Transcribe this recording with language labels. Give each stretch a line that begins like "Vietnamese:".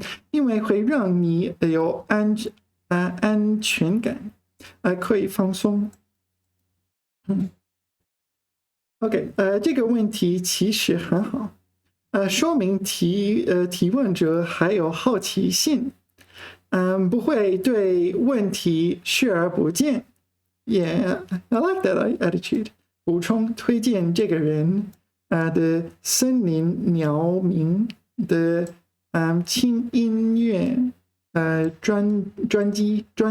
Chinese: 因为会让你有安全感，可以放松。 OK， 这个问题其实很好，说明提问者还有好奇心，不会对问题视而不见。
English: Yeah, I like that attitude.
Chinese: 补充推荐这个人的森林鸟鸣的轻音乐专辑。